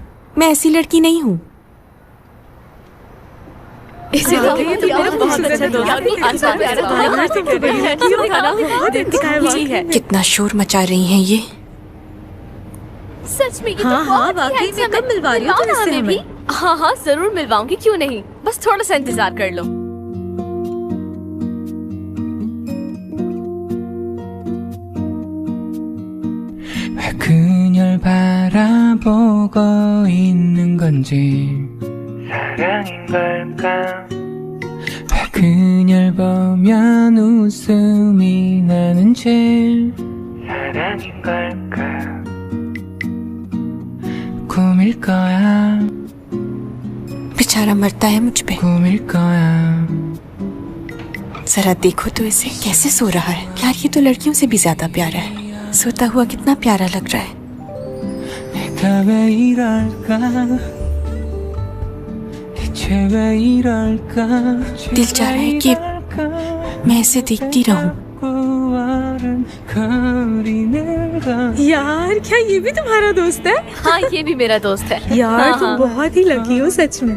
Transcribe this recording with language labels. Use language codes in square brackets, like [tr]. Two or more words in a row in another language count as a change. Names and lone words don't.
[hi] मैं ऐसी लड़की नहीं हूँ। कितना शोर मचा रही हैं ये। सच में? हाँ हाँ, वाकई में। कब मिलवा रही हो तुम इससे हमें? हाँ हाँ, जरूर मिलवाऊंगी, क्यों नहीं। बस थोड़ा सा इंतजार कर लो। [ko] 그녀를 바라보고 있는 건지 사랑인 걸까? 왜 그녀를 보면 웃음이 나는지 사랑인 걸까? 꿈일 거야. [hi] बेचारा मरता है मुझ पे। [ko] 꿈일 거야. [hi] जरा देखो तो इसे कैसे सो रहा है। यार, ये तो लड़कियों से भी ज्यादा प्यारा है। सोता हुआ कितना प्यारा लग रहा है। [ko] 내가 왜 이럴까? 대체 왜 이럴까? [hi] दिल चाह रहा है कि मैं इसे देखती रहूं। यार क्या ये भी तुम्हारा दोस्त है? हाँ, ये भी मेरा दोस्त है। यार तुम बहुत ही लकी हो सच में।